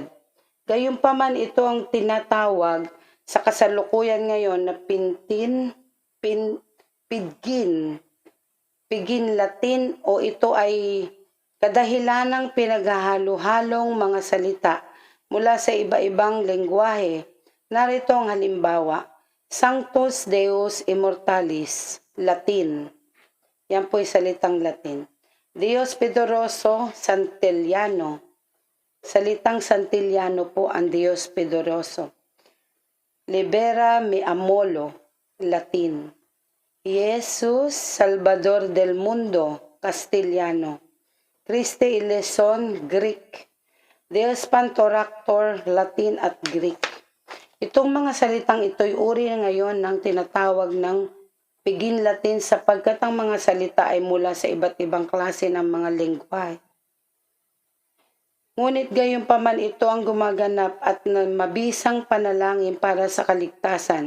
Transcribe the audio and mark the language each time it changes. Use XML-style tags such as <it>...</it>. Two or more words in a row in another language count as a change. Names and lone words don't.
<tl>Gayunpaman, ito ang tinatawag sa kasalukuyan ngayon na</tl> <en>pidgin Latin</en> <tl>o ito ay kadahilanang pinaghahalo-halong mga salita mula sa iba-ibang lengguwahe. Narito ang halimbawa,</tl> <la>Sanctus Deus Immortalis,</la> <tl>Latin. Yan po ay salitang Latin.</tl> <es>Dios Poderoso Santillano.</es> <tl>Salitang Santillano po ang</tl> <es>Dios Poderoso.</es> <la>Libera me amolo, Latin.</la> <es>Jesus Salvador del Mundo, Castellano.</es> <el>Χριστέ ελέησον, Greek.</el> <la>Deus Pantocrator,</la> <tl>Latin at Greek. Itong mga salitang ito'y uri ngayon ng tinatawag ng</tl> <en>Pidgin Latin</en> <tl>sapagkat ang mga salita ay mula sa iba't ibang klase ng mga lengguwahe. Ngunit gayunpaman ito ang gumaganap at mabisang panalangin para sa kaligtasan.</tl>